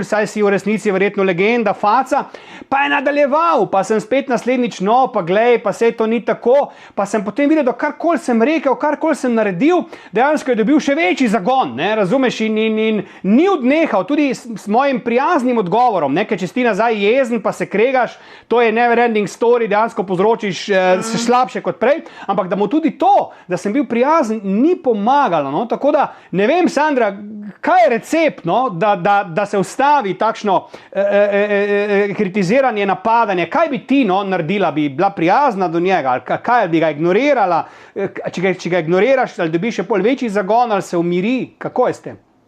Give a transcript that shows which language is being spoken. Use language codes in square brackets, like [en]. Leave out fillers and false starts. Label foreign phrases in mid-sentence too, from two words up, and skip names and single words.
[sl] saj si v resnici verjetno legenda, faca, pa je nadaljeval, pa sem spet naslednjič, no, pa glej, pa sej to ni tako, pa sem potem videl, da karkoli sem rekel, karkoli sem naredil, dejansko je dobil še večji zagon, ne, razumeš, in ni odnehal, tudi s mojim prijaznim odgovorom, ne, ker če si nazaj jezen, pa se kregaš, to je [en] never ending story, [sl] dejansko povzročiš se slabše kot prej, ampak da mu tudi to, da sem bil prijazen, ni pomagalo, no, tako da, ne vem, Sandra, kaj je recept, no, da se ustavi takšno kritiziranje, napadanje, kaj bi ti, no, naredila, bi bila prijazna do njega, ali kaj bi ga ignorirala, če ga ignoriraš, ali dobiš še pol večji zagon, ali se umiri, kako je s tem?